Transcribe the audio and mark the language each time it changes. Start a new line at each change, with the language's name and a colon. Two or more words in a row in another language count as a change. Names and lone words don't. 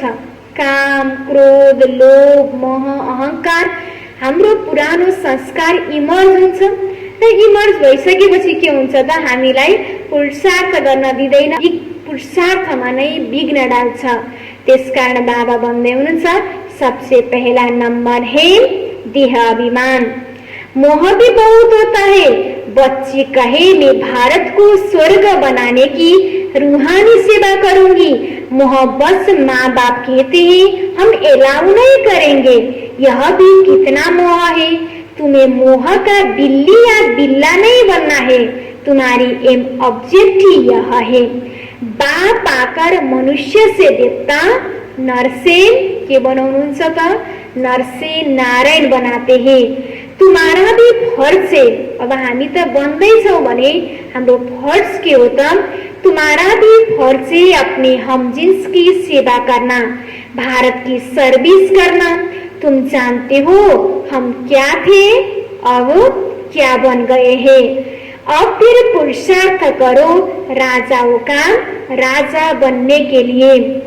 Nepali: काम, क्रोध, लोभ, मोह, अहंकार, हाम्रो पुरानो संस्कार इमर्ज हुन्छ। र इमर्ज भइसकेपछि के हुन्छ त? हामीलाई पुरुषार्थ गर्न दिँदैन, पुरुषार्थमा नै विघ्न डाल्छ। त्यसकारण बाबा भन्दै हुनुहुन्छ
Hindi: सबसे पहला नंबर है देह अभिमान। मोह भी बहुत होता है। बच्चे कहे मैं भारत को स्वर्ग बनाने की रूहानी सेवा करूंगी। मोह बस माँ बाप कहते हैं हम एलाउ नहीं करेंगे। यह भी कितना मोह है। तुम्हें मोह का बिल्ली या बिल्ला नहीं बनना है। तुम्हारी
English: aim object
Hindi: ही यह है। बाप आकर मनुष्य से देवता, नर से
Nepali: के बनाउनुहुन्छ त?
Hindi: नर से नारायण बनाते हैं। तुम्हारा भी फर्ज है।
Nepali: अब हामी त बन्दैछौं भने हाम्रो फर्ज के हो त?
Hindi: तुम्हारा भी फर्ज है अपने हमजिन्स की सेवा करना, भारत की सर्विस करना। तुम जानते हो हम क्या थे, अब क्या बन गए हैं। अब फिर पुरुषार्थ करो राजाओं का राजा बनने के लिए।